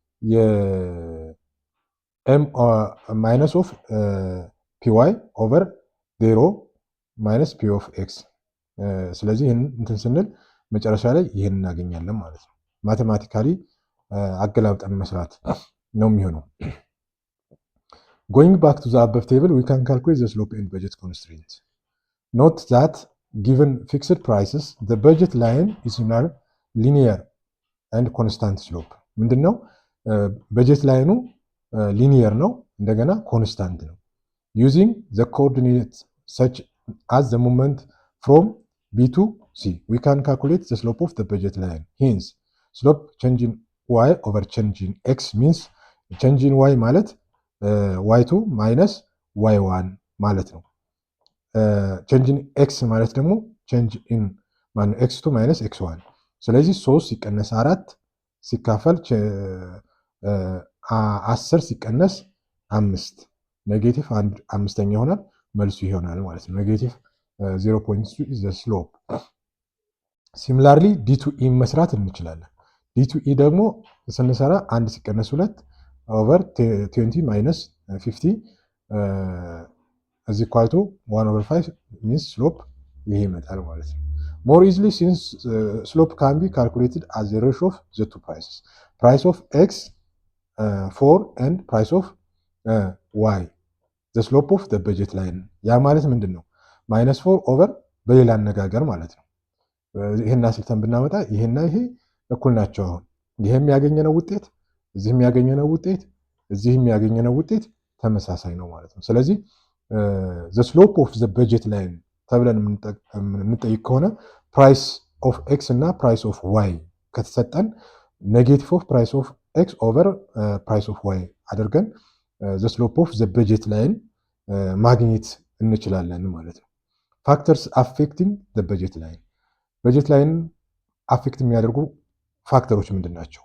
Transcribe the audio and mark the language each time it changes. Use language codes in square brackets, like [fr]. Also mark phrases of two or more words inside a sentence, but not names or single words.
[en] of M minus of PY over zero minus P of X። [am] ስለዚህ ይህን እንትን ስንል መጨረሻ ላይ ይህን እናገኛለን ማለት ነው። ማቴማቲካሊ አገላብጠን መስራት ነው የሚሆነው። [en] going back to the above table we can calculate the slope and budget constraints. Note that given fixed prices the budget line is linear and constant slope. [am] ምንድነው? በጀት ላይኑ ሊኒየር ነው እንደገና ኮንስታንት ነው። [en] using the coordinates such as the moment from B to C, we can calculate the slope of the budget line. Hence, slope change in y over change in x means change in y ማለት y2 minus y1 [am] ማለት ነው። [en] change in x [am] ማለት ደግሞ [en] change in x2 minus x1። [am] ስለዚህ 3 ሲቀነስ 4 ሲካፈል 10 ሲቀነስ 5 ኔጌቲቭ 5ኛ ይሆናል። መልሱ ይሆናል ማለት ነው። ኔጌቲቭ 0.2 [en] is the slope. Similarly d2e [am] መስራት እንችላለን። d2e ደግሞ ስንሰራ 1 ሲቀነስ 2 [en] over 20 minus 50 is equal to 1 over 5 means slope [am] ይሄ ይመጣል ማለት ነው። [en] More easily since slope can be calculated as the ratio of the two prices. Price of x 4 and price of y. The slope of the budget line [am] ያ ማለት ምንድነው? -4 ኦቨር በሌላ አነጋገር ማለት ነው። ይሄን አስልተን ብናመጣ ይሄና ይሄ እኩል ናቸው። አሁን ይሄም ያገኘነው ውጤት እዚህም ያገኘነው ውጤት እዚህም ያገኘነው ውጤት ተመሳሳይ ነው ማለት ነው። ስለዚህ [en] the slope of the budget line [am] ተብለን የምንጠይቅ ከሆነ [en] price of X [am] እና [en] price of Y [am] ከተሰጠን [en] negative of price of X over price of Y [am] አድርገን [en] the slope of the budget line [am] ማግኘት እንችላለን ማለት ነው። [en] factors affecting the budget line፣ [am] በጀት ላይን አፌክት የሚያደርጉ ፋክተሮች ምንድን ናቸው?